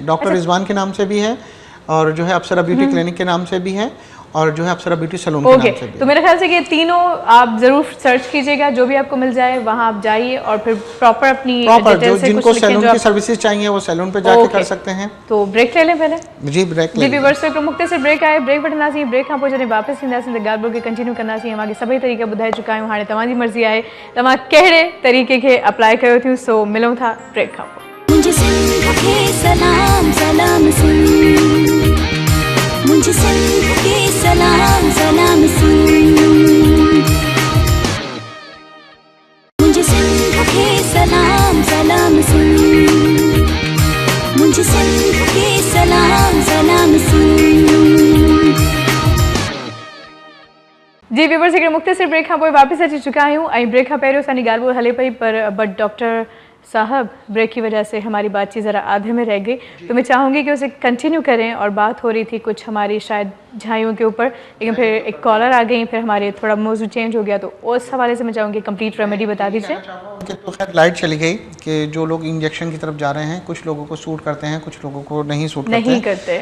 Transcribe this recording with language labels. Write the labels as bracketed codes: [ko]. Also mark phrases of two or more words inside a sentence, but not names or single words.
[ur] ڈاکٹر رضوان کے نام سے بھی ہے اور جو ہے اپسرا بیوٹی کلینک کے نام سے بھی ہے اور جو ہے اپسرا بیوٹی سیلون کے نام سے بھی. تو میرے خیال سے یہ تینوں آپ ضرور سرچ کیجیے گا، جو بھی آپ کو مل جائے وہاں آپ جائیے اور پھر پراپر اپنی ڈیٹیل سے جن کو سیلون کی سروسز چاہیے وہ سیلون پہ جا کے کر سکتے ہیں. تو بریک لے لیں پہلے. جی بریک لے لیں. [sd] व्यूअर्स को मुख्तसर ब्रेक आए, ब्रेक वठंदा सी, ब्रेक खां पोइ जॾहिं वापसि ईंदासीं त ॻाल्हि ॿोल खे कंटिन्यू कंदासीं। मां सभई तरीक़ा ॿुधाए चुका आहियूं, हाणे तव्हांजी मर्ज़ी आहे तव्हां कहिड़े तरीक़े खे अप्लाई कयो थियूं। सो मिलूं था ब्रेक खां पोइ। [ur] مجھے سندھ کے سلام سلام سن، مجھے سندھ کے سلام سلام سن، مجھے سندھ کے سلام سلام سن، مجھے سندھ کے سلام سلام سن. [sd] जी व्यूअर्स, हिकिड़े मुख़्तसिर ब्रेक खां पोइ वापसि अची चुका आहियूं ऐं ब्रेक खां पहिरियों असांजी ॻाल्हि ॿोल हले पई [ur] बट ڈاکٹر صاحب بریک کی وجہ سے ہماری بات چیت ذرا آدھے میں رہ گئی، تو میں چاہوں گی کہ اسے کنٹینیو کریں. اور بات ہو رہی تھی کچھ ہماری شاید جھائیوں کے اوپر، لیکن پھر ایک کالر آ گئی، پھر ہمارے تھوڑا موضوع چینج ہو گیا، تو اس حوالے سے میں چاہوں گی [en] complete remedy [ur] بتا دیجیے. تو خیر لائٹ چلی گئی کہ جو لوگ انجکشن کی طرف جا رہے ہیں، کچھ لوگوں کو سوٹ کرتے ہیں، کچھ لوگوں کو نہیں سوٹ کرتے.